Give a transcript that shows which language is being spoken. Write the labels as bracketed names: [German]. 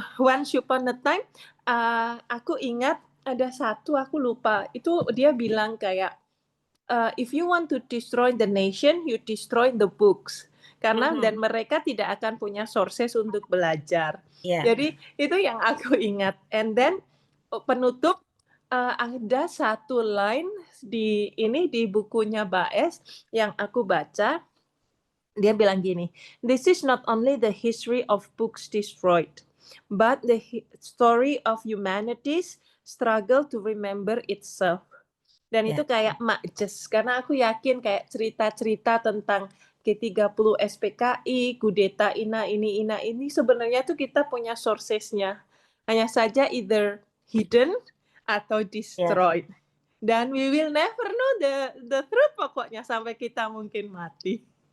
[English] once upon a time, [Indonesian] aku ingat ada satu, aku lupa, itu dia bilang kayak, [English] if you want to destroy the nation, you destroy the books. [Indonesian] Karena dan mereka tidak akan punya sources untuk belajar. Ya. Jadi itu yang aku ingat. [English] And then [Indonesian] penutup ada satu line di bukunya Baes yang aku baca. Dia bilang gini, [English] this is not only the history of books destroyed, but the story of humanity's struggle to remember itself. [Indonesian] Dan itu kayak makjes, karena aku yakin kayak cerita-cerita tentang G30 SPKI, kudeta ini sebenarnya tuh kita punya sourcesnya. Hanya saja [English] either hidden [Indonesian] atau [English] destroyed. [Indonesian] Dan [English] we will never know the truth [Indonesian] pokoknya sampai kita mungkin mati.